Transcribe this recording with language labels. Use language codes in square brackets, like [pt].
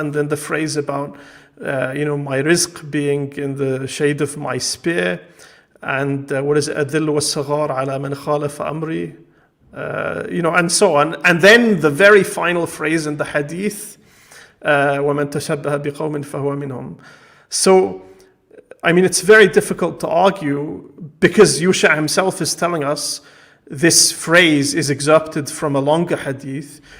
[en] And then the phrase about my rizq being in the shade of my spear. And what is it? [ar] أذل والصغار على من خالف أمري, [en] and so on. And then the very final phrase in the hadith, [ar] ومن تشبه بقوم فهو منهم. [en] So, I mean, it's very difficult to argue because Youshaa himself is telling us this phrase is excerpted from a longer hadith.